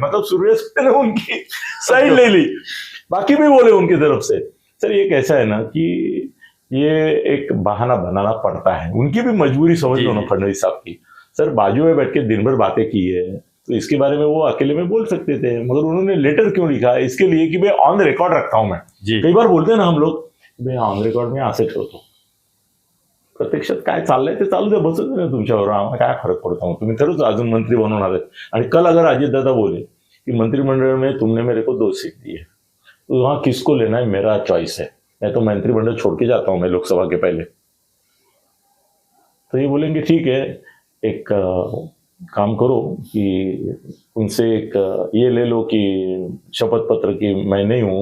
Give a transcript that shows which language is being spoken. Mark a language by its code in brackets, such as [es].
[hi] मतलब सुप्रिया सुळे ने उनकी साइड ले ली, बाकी भी बोले उनकी तरफ से. सर ये कैसा है ना कि ये एक बहाना बनाना पड़ता है. उनकी भी मजबूरी समझ लो ना फडणवीस साहब की. सर बाजू में बैठ के दिन भर बातें की है तो इसके बारे में वो अकेले में बोल सकते थे, मगर उन्होंने लेटर क्यों लिखा, इसके लिए कि भाई ऑन रिकॉर्ड रखता हूं मैं. कई बार बोलते हैं ना हम लोग भाई ऑन रिकॉर्ड में [mr] असं ठेवतो, प्रत्यक्षात काय चाललंय ते चालू दे, बसत नाही तुमच्यावर, आम्हाला काय फरक पडता. तुम्ही खरंच अजून मंत्री बनवणार आहेत. [hi] आणि कल अगर अजित दादा बोले कि मंत्रिमंडल में तुमने मेरे को 2 सीट दी है तो वहां किसको लेना है मेरा चॉइस है, मैं तो मंत्रिमंडल छोड़ के जाता हूं मैं लोकसभा के पहले. तो ये बोलेंगे ठीक है एक काम करो कि उनसे एक ये ले लो कि शपथ पत्र की मैं नहीं हूं.